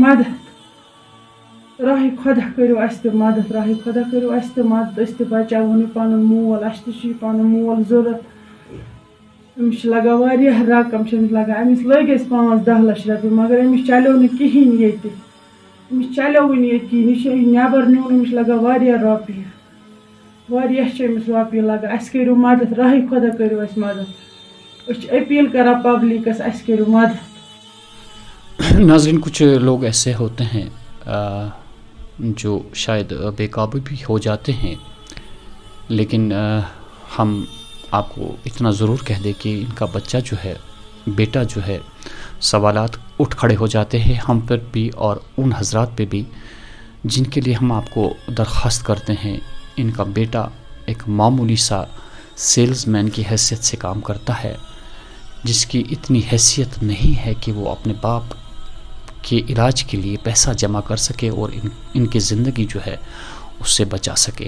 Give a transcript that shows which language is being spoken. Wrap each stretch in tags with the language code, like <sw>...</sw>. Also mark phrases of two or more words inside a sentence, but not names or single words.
<ks>مدد راہہِ خۄدا کٔرِو اَسہِ تہِ مدد أسۍ تہِ بچاوہون یہِ پنُن مول اَسہِ تہِ چھُ یہِ پنُن مول ضوٚرتھ أمِس چھِ لگان واریاہ رقم چھِ أمِس لگان أمِس لٔگۍ اَسہِ 5-10 لچھ رۄپیہِ مگر أمِس چلیو نہٕ کِہیٖنۍ ییٚتہِ أمِس چلیوٕے نہٕ ییٚتہِ کِہیٖنۍ یہِ چھُ نٮ۪بر نیُن أمِس چھِ لگان واریاہ رۄپیہِ واریاہ چھِ أمِس رۄپیہِ لگان اَسہِ کٔرِو مدد راہہِ خۄدا کٔرِو اَسہِ مدد أسۍ چھِ أپیٖل کران پبلِکس اَسہِ کٔرِو مدد</ks> <ur>ناظرین کچھ لوگ ایسے ہوتے ہیں جو شاید بے قابو بھی ہو جاتے ہیں لیکن ہم آپ کو اتنا ضرور کہہ دیں کہ ان کا بچہ جو ہے بیٹا جو ہے سوالات اٹھ کھڑے ہو جاتے ہیں ہم پر بھی اور ان حضرات پہ بھی جن کے لیے ہم آپ کو درخواست کرتے ہیں ان کا بیٹا ایک معمولی سا سیلز مین کی حیثیت سے کام کرتا ہے جس کی اتنی حیثیت نہیں ہے کہ وہ اپنے باپ کے علاج کے لیے پیسہ جمع کر سکے اور ان کی زندگی جو ہے اس سے بچا سکے.</ur>